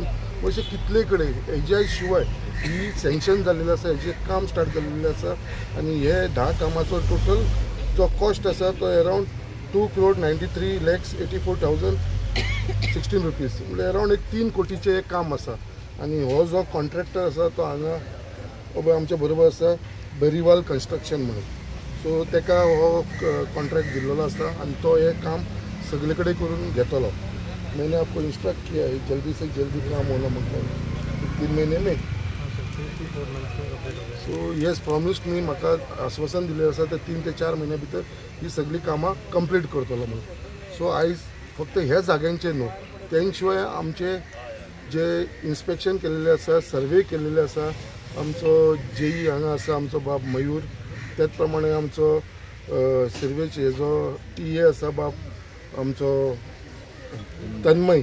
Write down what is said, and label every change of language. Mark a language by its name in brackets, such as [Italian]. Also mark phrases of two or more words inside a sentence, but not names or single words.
[Konkani] अशें कितले कडेन हेज्या शिवाय ही सँक्शन जाल्लेलें आसा, हेजें काम स्टार्ट जाल्लेलें आसा आणि हे 10 कामाचो टोटल जो कॉस्ट आसा तो अरावंड 2,93,84,016 रुपीज, म्हणजे अरावंड एक 3 कोटीचें काम आसा. आणि हो जो कॉन्ट्रॅक्टर आसा तो हांगा आमच्या बरोबर आसा बेरीवाल कन्स्ट्रक्शन म्हणून. सो ताका हो कॉन्ट्रॅक्ट दिल्लो आसा आणि तो हे काम सगळे कडेन करून घेतलो. [Hindi] मैंने आपको इंस्ट्रक्ट किया है जल्दी से जल्दी काम होना मतलब 3 महीने में. [English] so yes promised [Konkani] मी म्हाका आश्वासन दिलें आसा ते 3 ते 4 महिन्या भितर ही सगळी कामां कंप्लीट करतलो म्हणून. सो आयज फक्त ह्या जाग्यांचेर न्हू, त्या शिवाय आमचे जे इन्स्पेक्शन केलेले आसा, सर्वे केलेले आसा, आमचो जेई हांगा आसा आमचो बाब मयूर, त्याच प्रमाणे आमचो सिर्वेज हेजो टीए आसा बाब आमचो तन्मय.